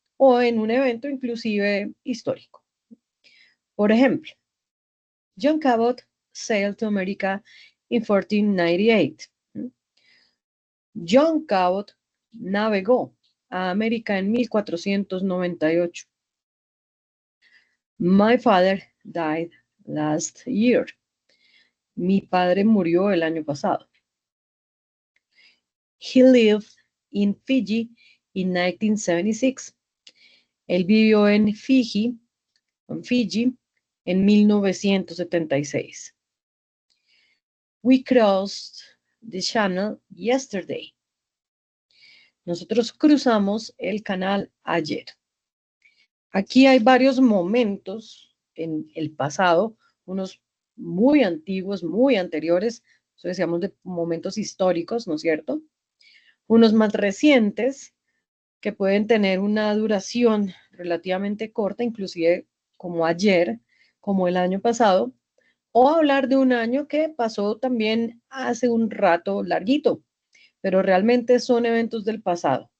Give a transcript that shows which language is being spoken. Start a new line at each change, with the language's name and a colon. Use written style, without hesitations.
Spanish: O en un evento inclusive histórico. Por ejemplo,
English: John Cabot sailed to America in 1498.
Spanish: John Cabot navegó a América en 1498.
English: My father died last year.
Spanish: Mi padre murió el año pasado.
English: He lived in Fiji in 1976.
Spanish: Él vivió en Fiji en 1976.
English: We crossed the channel yesterday.
Spanish: Nosotros cruzamos el canal ayer. Aquí hay varios momentos en el pasado, unos muy antiguos, muy anteriores, eso decíamos de momentos históricos, ¿no es cierto? Unos más recientes que pueden tener una duración relativamente corta, inclusive como ayer, como el año pasado, o hablar de un año que pasó también hace un rato larguito, pero realmente son eventos del pasado.